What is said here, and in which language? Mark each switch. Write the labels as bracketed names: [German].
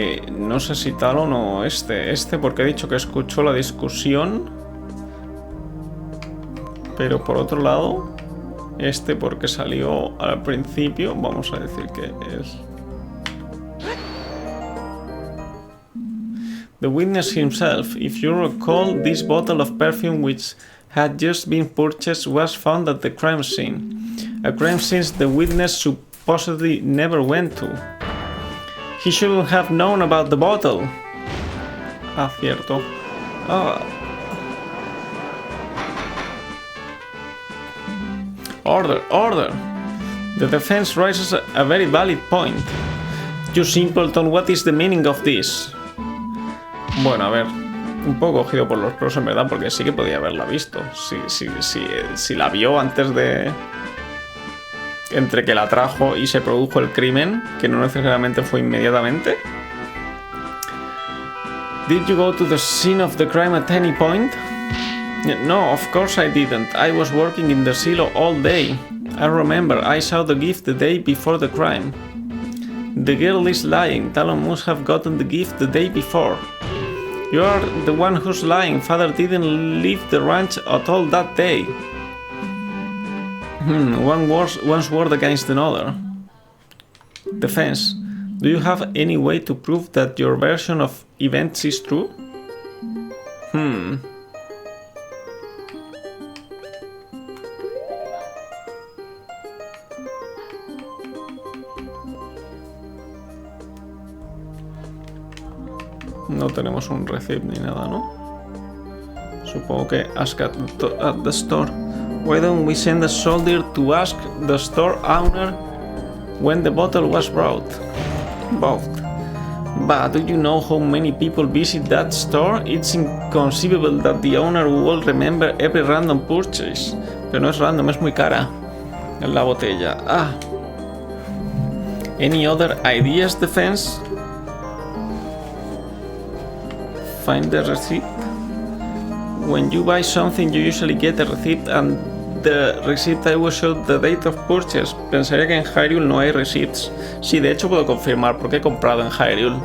[Spanish] no sé si Talon o este porque he dicho que escuchó la discusión Pero por otro lado, este porque salió al principio, vamos a decir que es... [English] The witness himself, if you recall, this bottle of perfume which had just been purchased was found at the crime scene. A crime scene the witness supposedly never went to. He shouldn't have known about the bottle. [Spanish] Ah, cierto. [English] Ah. Order, order! The defense raises a very valid point. You simpleton, what is the meaning of this? [Spanish] Bueno, a ver, un poco cogido por los pelos en verdad, porque sí que podía haberla visto. Si la vio antes de... Entre que la trajo y se produjo el crimen, que no necesariamente fue inmediatamente. [English] Did you go to the scene of the crime at any point? No, of course I didn't. I was working in the silo all day. I remember I saw the gift the day before the crime. The girl is lying. Talon must have gotten the gift the day before. You are the one who's lying. Father didn't leave the ranch at all that day. One's word against another. Defense. Do you have any way to prove that your version of events is true? [Spanish] No tenemos un receipt ni nada, ¿no? Supongo que [English] ask at the store. Why don't we send a soldier to ask the store owner when the bottle was bought? But do you know how many people visit that store? It's inconceivable that the owner will remember every random purchase. [Spanish] Pero no es random, es muy cara. La botella. [English] Ah. Any other ideas, Defense? Find the receipt. When you buy something, you usually get a receipt, and the receipt I will show the date of purchase. [Spanish] Pensaría que en Hyrule no hay receipts. Sí, de hecho puedo confirmar porque he comprado en Hyrule.